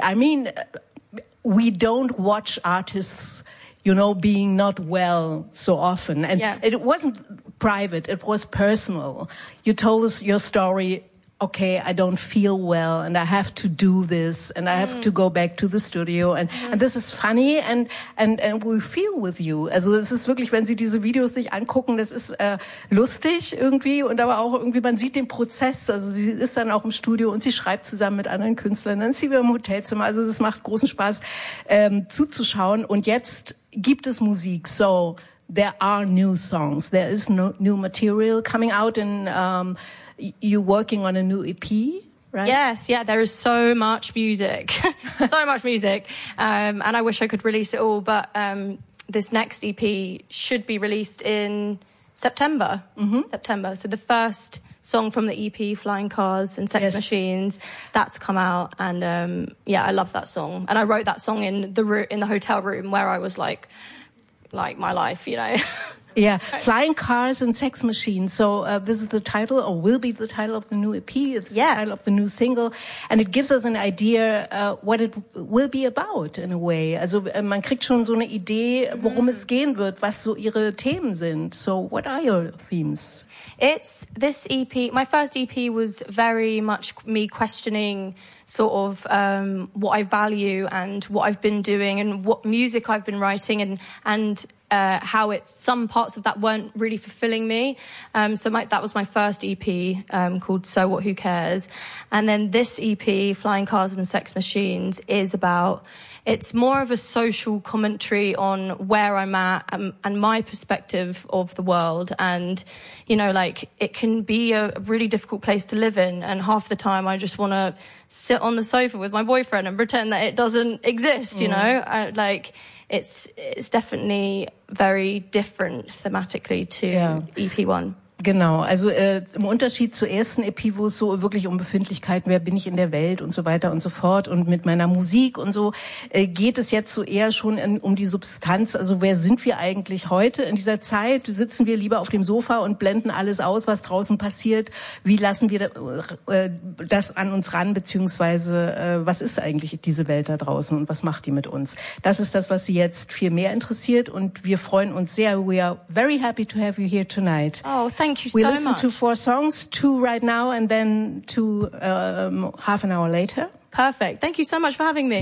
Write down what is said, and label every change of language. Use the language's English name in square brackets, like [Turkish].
[English] I mean, we don't watch artists, you know, being not well so often. And it wasn't private. It was personal. You told us your story. Okay, I don't feel well and I have to do this and I have to go back to the studio and this is funny and we feel with you. [German] Also es ist wirklich, wenn sie diese Videos sich angucken, das ist lustig irgendwie und aber auch irgendwie, man sieht den Prozess. Also sie ist dann auch im Studio und sie schreibt zusammen mit anderen Künstlern, dann ist sie wieder im Hotelzimmer. Also es macht großen Spaß zuzuschauen und jetzt gibt es Musik. [English] So there are new songs. There is new material coming out in you're working on a new EP, right? Yes, yeah, there is so much music. So much music. And I wish I could release it all, but this next EP should be released in September. Mm-hmm. September. So the first song from the EP, Flying Cars and Sex yes. Machines, that's come out. And I love that song. And I wrote that song in the hotel room where I was like my life, you know. Yeah, right. Flying Cars and Sex Machines. So this is the title, or will be the title of the new EP. It's yeah. the title of the new single. And it gives us an idea what it will be about in a way. [German] Also man kriegt schon so eine Idee, worum es gehen wird, was so ihre Themen sind. [English] So what are your themes? It's this EP. My first EP was very much me questioning sort of what I value and what I've been doing and what music I've been writing and how it's some parts of that weren't really fulfilling me. That was my first EP called So What, Who Cares? And then this EP, Flying Cars and Sex Machines, is about, it's more of a social commentary on where I'm at and my perspective of the world. And, you know, like it can be a really difficult place to live in. And half the time I just want to sit on the sofa with my boyfriend and pretend that it doesn't exist, you know, it's definitely very different thematically to EP1. [German] Genau, also im Unterschied zur ersten EP, wo es so wirklich um Befindlichkeiten, wer bin ich in der Welt und so weiter und so fort und mit meiner Musik und so, geht es jetzt so eher schon um die Substanz, also wer sind wir eigentlich heute in dieser Zeit, sitzen wir lieber auf dem Sofa und blenden alles aus, was draußen passiert, wie lassen wir das an uns ran, beziehungsweise was ist eigentlich diese Welt da draußen und was macht die mit uns? Das ist das, was Sie jetzt viel mehr interessiert und wir freuen uns sehr, [English] we are very happy to have you here tonight. Thank you so much. We listened to 4 songs, 2 right now and then 2 half an hour later. Perfect. Thank you so much for having me.